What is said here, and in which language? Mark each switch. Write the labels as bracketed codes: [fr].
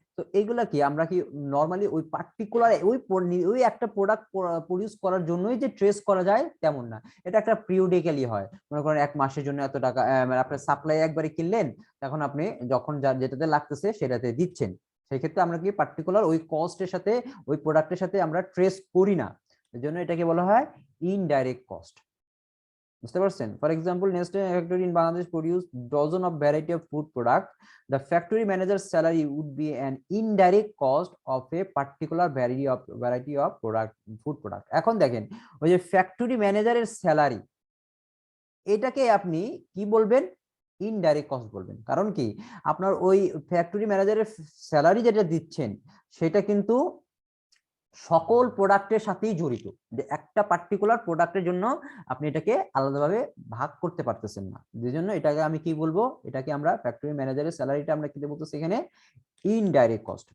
[bn] তো এগুলা কি আমরা কি নরমালি ওই পার্টিকুলার ওই একটা প্রোডাক্ট প্রডিউস করার জন্যই যে ট্রেস করা যায় তেমন না, এটা একটা পিরিয়ডিক্যালি হয়। মনে করেন এক মাসের জন্য এত টাকা, মানে আপনার সাপ্লাই একবারে কিনলেন, তখন আপনি যখন যেটাতে লাগতেছে সেটাতে দিচ্ছেন, সেই ক্ষেত্রে আমরা কি পার্টিকুলার ওই কস্টের সাথে ওই প্রোডাক্টের সাথে আমরা ট্রেস করি না, এর জন্য এটাকে বলা হয় ইনডাইরেক্ট কস্ট। বুঝতে পারছেন? [en] For example, Nestle factory in Bangladesh produce dozen of variety of food product, the factory manager's salary would be an indirect cost of a particular variety of product food product. [bn] এখন দেখেন ওই যে factory ম্যানেজারের salary, এটাকে আপনি কি বলবেন? Indirect cost বলবেন। কারণ কি আপনার ওই ফ্যাক্টরি ম্যানেজারের স্যালারি যেটা দিচ্ছেন সেটা কিন্তু সকল প্রোডাক্টের সাথেই জড়িত, যে একটা পার্টিকুলার প্রোডাক্টের জন্য আপনি এটাকে আলাদাভাবে ভাগ করতে পারতেছেন না, যে জন্য এটাকে আমি কি বলবো, এটাকে আমরা ফ্যাক্টরি ম্যানেজারের স্যালারিটা আমরা কি বলতেছি এখানে ইনডাইরেক্ট কস্ট।